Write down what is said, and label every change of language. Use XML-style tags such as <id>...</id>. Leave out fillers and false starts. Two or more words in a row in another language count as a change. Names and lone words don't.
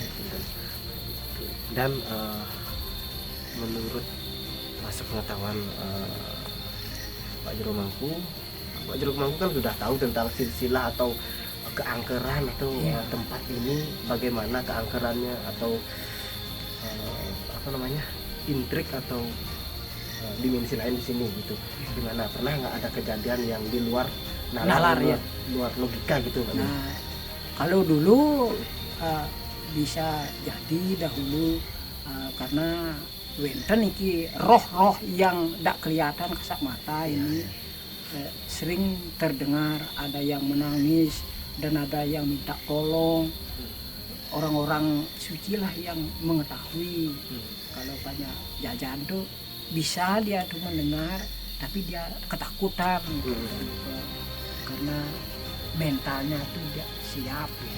<id>Dan menurut sepengetahuan Pak Jero Mangku kan sudah tahu tentang silsilah atau keangkeran atau tempat ini, bagaimana keangkerannya atau intrik atau dimensi lain di sini gitu. Gimana, pernah nggak ada kejadian yang di luar nalar ya, luar logika gitu? Nah, kalau dulu bisa jadi dahulu karena</id> <ban>wenten iki</ban> <id>roh-roh yang tidak kelihatan kasat mata ini sering terdengar, ada yang menangis dan ada yang minta tolong. Orang-orang suci lah yang mengetahui. Kalau banyak jajan tuh bisa dia tuh mendengar, tapi dia ketakutan karena mentalnya tuh tidak siap.</id>